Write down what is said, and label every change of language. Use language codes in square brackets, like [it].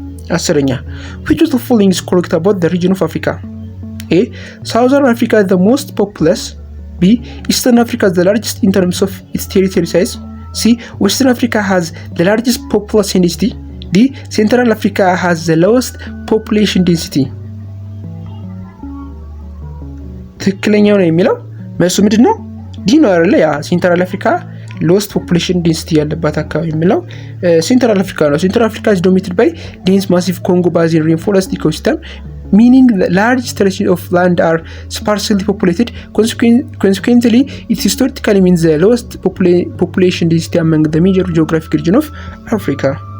[en] 10ኛ which of the following is correct about the region of Africa? A. Southern Africa is the most populous. B. Eastern Africa is the largest in terms of its territory size. C. Western Africa has the largest population density. D. Central Africa has the lowest population density. [am] ትክክለኛው ነው የሚለው መልሱ ምንድን ነው? ዲ ነው አይደለ? [en] ያ ሴንትራል አፍሪካ ሎስት ፖፑሌሽን ዴንሲቲ [am] ያለባት አካባቢ የሚለው [en] ሴንትራል አፍሪካ ነው። ሴንትራል አፍሪካ is dominated by dense massive Congo Basin rainforest ecosystem, meaning the large stretches of land are sparsely populated. Consequently, it historically means the lowest population density among the major geographic region of Africa.